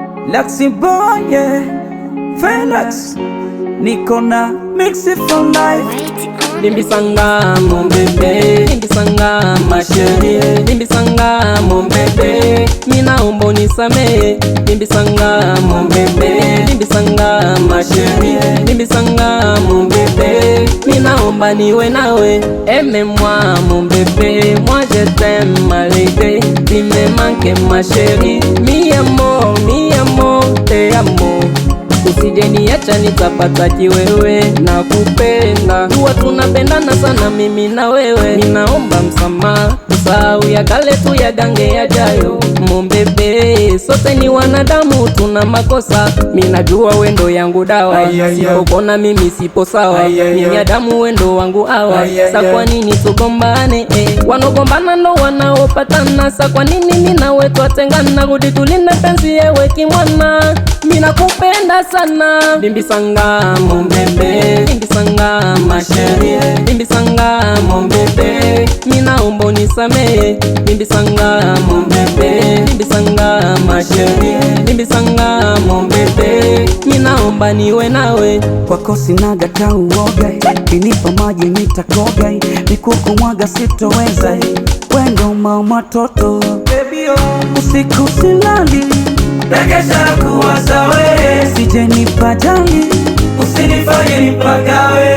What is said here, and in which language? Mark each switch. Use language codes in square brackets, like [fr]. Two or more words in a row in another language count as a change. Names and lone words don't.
[en] Laxi boy, yeah. Felix, Nikona, mix it for life. [fr] Limbisanga mon bébé, limbisanga ma chérie, limbisanga mon bébé, [sw] mina ombo nisame, [fr] limbisanga mon bébé, limbisanga ma chérie, limbisanga mon bébé, [sw] mina omba niwe nawe, [fr] aime-moi mon bébé, moi je t'aime malgré, tu me manques ma chérie, [es] mi amor, te amo. [sw] Usije niacha nitapata kiwewe na kupenda, huwa tunapendana sana mimi na wewe. Ninaomba msamaha, usahau ya kale tu ya gange yajayo. [fr] Mon bebe, [sw] sote ni wanadamu tuna makosa, minajua wendo yangu dawa, sipokona mimi sipo sawa, binadamu wendo wangu awa. Sa kwa nini tugombane, wanogombana ndo wanaopatana. Sa kwa nini mina we twatengana, rudi tulinde penzi yewe kimwana, mina kupenda sana. [fr] Limbisanga mon bébé, limbisanga ma chérie, limbisanga mon bébé, [sw] mina ombo nisame, [fr] limbisanga mon bébé, limbisanga ma chérie, limbisanga mon bébé, [sw] mina omba niwe nawe. Kwako sinaga ta uoga, kinipa maji nitakoga, nikukumwaga sitoweza, wendo mama toto. Baby oh, usiku silali, nakesha kuwaza wewe, sije nipajali, usinifanye nipagawe.